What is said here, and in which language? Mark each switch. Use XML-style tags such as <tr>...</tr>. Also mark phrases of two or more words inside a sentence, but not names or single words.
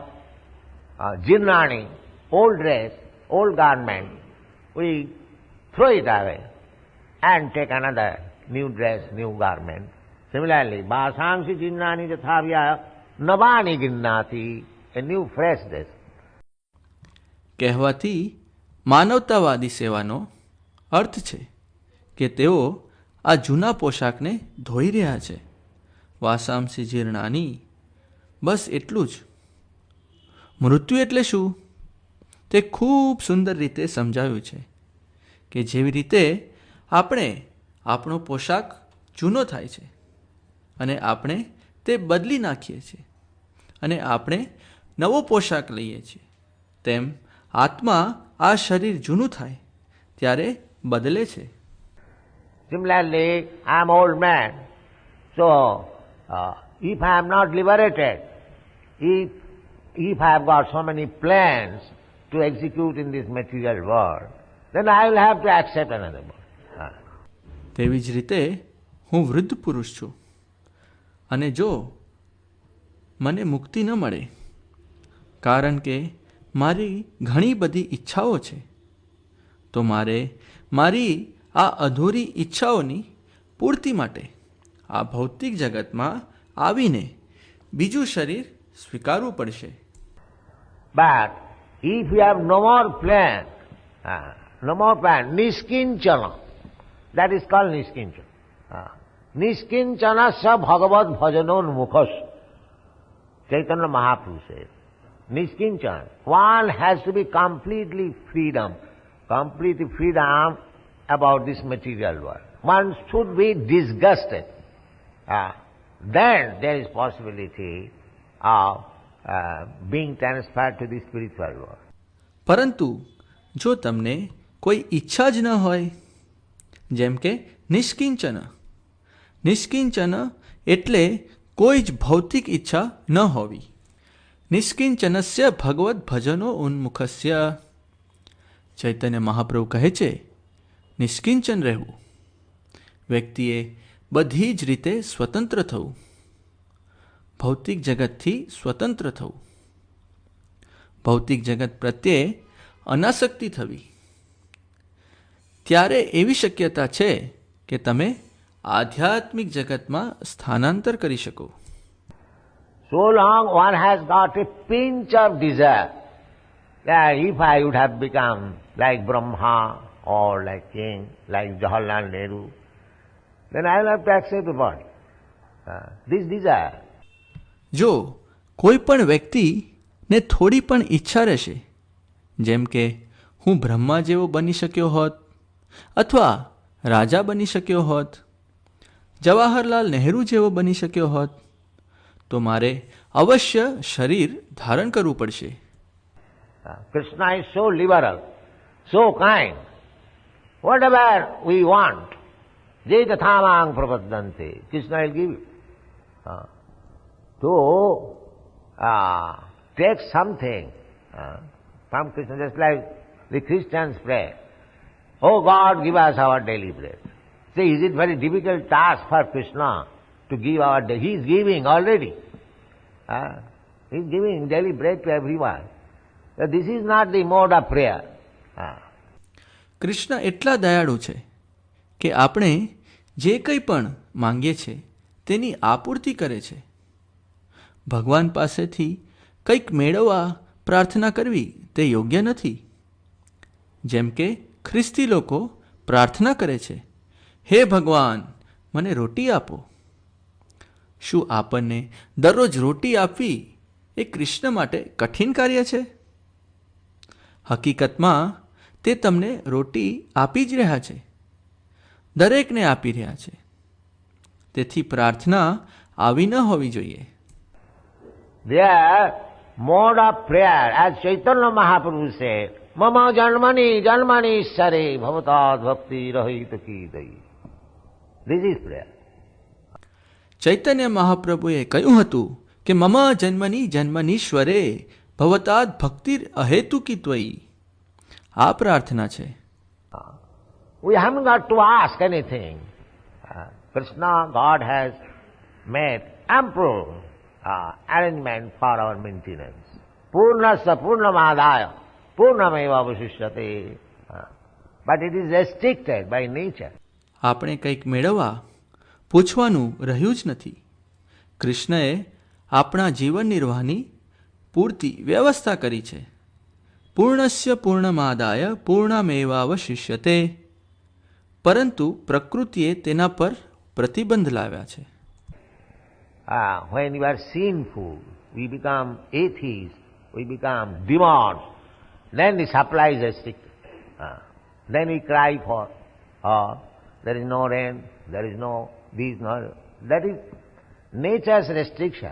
<en>Jinnani, old dress, old garment, we throw it away and take another new dress, new garment. Similarly,</en> <sa>वासांसि जीर्णानि यथा विहाय नवानि गृह्णाति,</sa> <en>a new fresh dress.</en> <gu>કહેવાથી માનવતાવાદી સેવાનો અર્થ છે કે તેઓ આ જૂના પોશાકને ધોઈ રહ્યા છે.</gu> <sa>वासांसि जीर्णानि,</sa> <gu>બસ એટલું જ. મૃત્યુ એટલે શું? તે ખૂબ સુંદર રીતે સમજાવ્યું છે કે જેવી રીતે આપણે આપણો પોશાક જૂનો થાય છે અને આપણે તે બદલી નાખીએ છીએ અને આપણે નવો પોશાક લઈએ છીએ, તેમ આત્મા આ શરીર જૂનું થાય ત્યારે બદલે છે.</gu> <en>Similarly, I am old man, so if I am not liberated, if I have got so many plans to execute in this material world, then I will have to accept another body.</en> <gu>તેવી જ રીતે હું વૃદ્ધ પુરુષ છું અને જો મને મુક્તિ ન મળે, કારણ કે મારી ઘણી બધી ઈચ્છાઓ છે, તો મારે મારી આ અધૂરી ઈચ્છાઓની પૂર્તિ માટે આ ભૌતિક જગતમાં આવીને બીજું શરીર સ્વીકારવું પડશે.</gu> <en>But if you have no more plan, niskinchana, that is called niskinchana.</en> <sa>निष्किञ्चनस्य भगवद् भजनोन्मुखस्य, Chaitanya Mahaprabhu says.</sa> <en>Niskinchana, one has to be completely freedom about this material world. One should be disgusted. Then there is possibility of being transferred to the spiritual world.</en> <gu>પરંતુ જો તમને કોઈ ઈચ્છા જ ન હોય, જેમ કે નિષ્કિંચન એટલે કોઈ જ ભૌતિક ઈચ્છા ન હોવી.</gu> <sa>निष्किञ्चनस्य भगवद् भजनो उन्मुखस्य,</sa> <gu>ચૈતન્ય મહાપ્રભુ કહે છે, નિષ્કિંચન રહેવું, વ્યક્તિએ બધી જ રીતે સ્વતંત્ર થવું, ભૌતિક જગતથી સ્વતંત્ર થવું, ભૌતિક જગત પ્રત્યે અનાસક્તિ થવી. ત્યારે એવી શક્યતા છે કે તમે આધ્યાત્મિક જગતમાં સ્થાનાંતર કરી શકો.</gu> <en>So long one has got a pinch of desire that if I would have become like Brahma or like king, like Jawaharlal Nehru, then I will have to accept the body. This desire.</en> <gu>જો કોઈ પણ વ્યક્તિને થોડી પણ ઈચ્છા રહેશે, જેમ કે હું બ્રહ્મા જેવો બની શક્યો હોત અથવા રાજા બની શક્યો હોત, જવાહરલાલ નહેરુ જેવો બની શક્યો હોત, તો મારે અવશ્ય શરીર ધારણ કરવું પડશે.</gu> <en>Krishna is so liberal, so kind. Whatever we want,</en> <sa>ये यथा मां प्रपद्यन्ते,</sa> <en>Krishna will give you. To take something from Krishna, just like the Christians pray, "Oh God, give us our daily bread." Say, is it very difficult task for Krishna to give our daily? He is giving already. He is giving daily bread to everyone. So this is not the mode of prayer.</en> <gu>કૃષ્ણ એટલા દયાળુ છે કે આપણે જે કંઈ પણ માંગીએ છીએ તેની આપૂર્તિ કરે છે. ભગવાન પાસેથી કંઈક મેળવવા પ્રાર્થના કરવી તે યોગ્ય નથી. જેમ કે ખ્રિસ્તી લોકો પ્રાર્થના કરે છે, હે ભગવાન, મને રોટી આપો. શું આપણને દરરોજ રોટી આપવી એ કૃષ્ણ માટે કઠિન કાર્ય છે? હકીકતમાં તે તમને રોટી આપી જ રહ્યા છે, દરેકને આપી રહ્યા છે. તેથી પ્રાર્થના આવી ન હોવી જોઈએ.</gu> <en>Their mode of prayer, as Chaitanya Mahaprabhu said,</en> <sa>"मम जन्मनि जन्मनीश्वरे भवताद् भक्तिरहैतुकी त्वयि."</sa> <en>This is prayer.</en> <gu>ચૈતન્ય મહાપ્રભુએ કહ્યું હતું કે</gu> <sa>मम जन्मनि जन्मनीश्वरे भवताद् भक्तिर् अहैतुकी त्वयि.</sa> <gu>આ પ્રાર્થના છે.</gu> <en>We haven't got to ask anything. Krishna, God has made ample arrangement for our maintenance.</en> <sa>पूर्णस्य पूर्णमादाय पूर्णमेव अवशिष्यते.</sa> <en>But it is restricted by nature.</en> <gu>આપણે કંઈક મેળવવા પૂછવાનું રહ્યું જ નથી. કૃષ્ણએ આપણા જીવન નિર્વાહની પૂરતી વ્યવસ્થા કરી છે.</gu> <sa>पूर्णस्य पूर्णमादाय पूर्णमेवावशिष्यते.</sa> <gu>પરંતુ પ્રકૃતિએ તેના પર પ્રતિબંધ લાવ્યા છે.</gu> <en>When we are sinful, we become atheists, we become demons, then the supply is restricted. Then we cry for, there is no rain, there is no this, no. That is nature's restriction.</en>